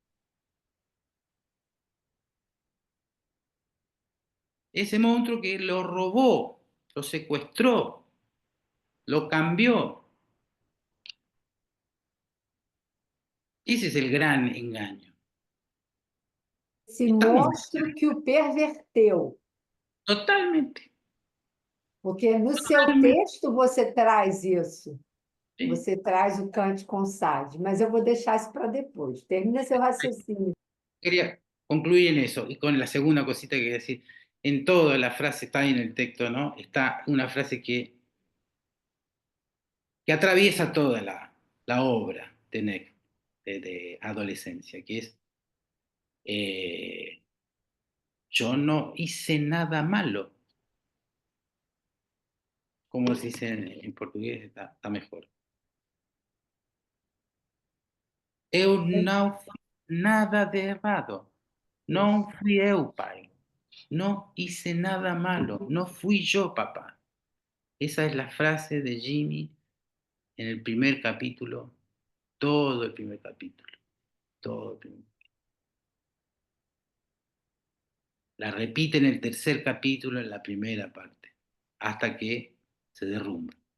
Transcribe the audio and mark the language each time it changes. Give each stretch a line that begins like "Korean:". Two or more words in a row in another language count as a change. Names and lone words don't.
Spanish: Ese monstruo que lo robó, lo secuestró, lo cambió. Ese es el gran engaño.
Portuguese: Esse
Spanish: Estamos
Portuguese: monstro que o perverteu.
Spanish: totalmente,
Portuguese: Porque no seu
Spanish: totalmente.
Portuguese: texto você traz isso.
Spanish: ¿Sí?
Portuguese: Você traz o Kant com Sade, mas eu vou deixar isso para depois. Termina seu raciocínio.
Spanish: Quería concluir en eso y con la segunda cosita que quería decir. En toda la frase, está ahí en el texto, ¿no? Está una frase que atraviesa toda la obra de Neck, de adolescencia, que es, eh, yo no hice nada malo, como se dice en portugués, está mejor.
Portuguese: Eu não fiz nada de errado. Não fui eu, pai.
Spanish: No hice nada malo. No fui yo, papá. Esa es la frase de Jimmy en el primer capítulo, todo el primer capítulo, todo el primer. La repite en el tercer capítulo, en la primera parte, hasta que se derrumba.